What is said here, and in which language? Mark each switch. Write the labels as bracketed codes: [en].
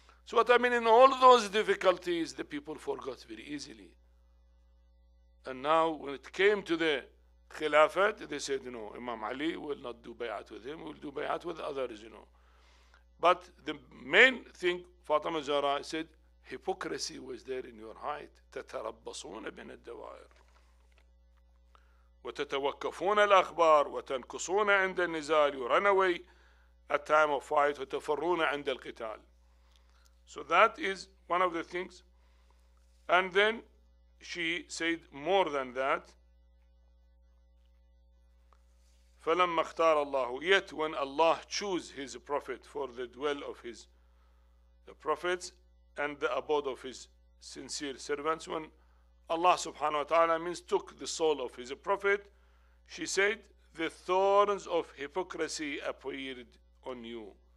[en] So what I mean, in all those difficulties, the people forgot very easily. And now when it came to the Khilafat, they said, Imam Ali will not do bay'at with him, we'll do bay'at with others, But the main thing, Fatimah Zahra said, hypocrisy was there in your height. [ar] تتربصون بين الدوائر وتتوقفون الأخبار وتنكصون عند النزال. [en] You run away at time of fight. [ar] وتفرون عند القتال. [en] So that is one of the things. And then she said more than that. [ar] فَلَمَّا اخْتَارَ اللَّهُ. [en] Yet when Allah chose his prophet for the dwell of the prophets and the abode of his sincere servants, when Allah subhanahu wa ta'ala means took the soul of his prophet, she said, the thorns of hypocrisy appeared on you.